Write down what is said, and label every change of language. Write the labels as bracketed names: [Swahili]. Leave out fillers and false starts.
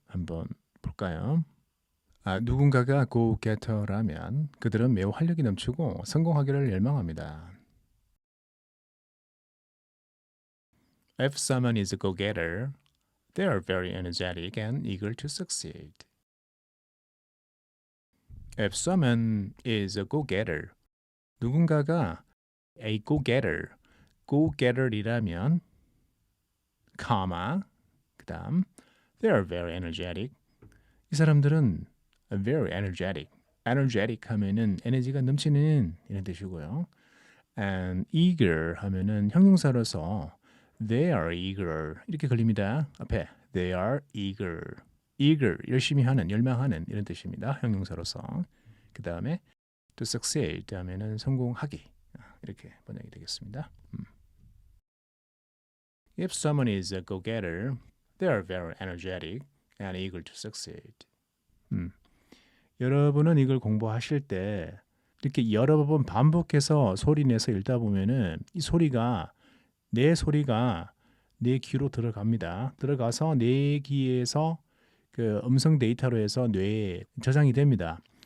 [Korean] 한번 볼까요? 누군가가 go-getter라면 그들은 매우 활력이 넘치고 성공하기를 열망합니다. [English] If someone is a go-getter, they are very energetic and eager to succeed. If someone is a go-getter, [Korean] 누군가가 [English] a go-getter이라면, [Korean] 그다음 [English] they are very energetic. [Korean] 이 사람들은 [English] very energetic. [Korean] energetic 하면은 에너지가 넘치는 이런 뜻이고요. [English] and eager [Korean] 하면은 형용사로서 [English] they are eager [Korean] 이렇게 걸립니다. 앞에 [English] they are eager. [Korean] eager 열심히 하는, 열망하는 이런 뜻입니다. 형용사로서. 그 다음에 to succeed 하면은 성공하기 이렇게 번역이 되겠습니다. [English] If someone is a go-getter, they are very energetic and eager to succeed. [Korean] 여러분은 이걸 공부하실 때 이렇게 여러 번 반복해서 소리 내서 읽다 보면은 이 소리가 내 귀로 들어갑니다. 들어가서 내 귀에서 그 음성 데이터로 해서 뇌에 저장이 됩니다.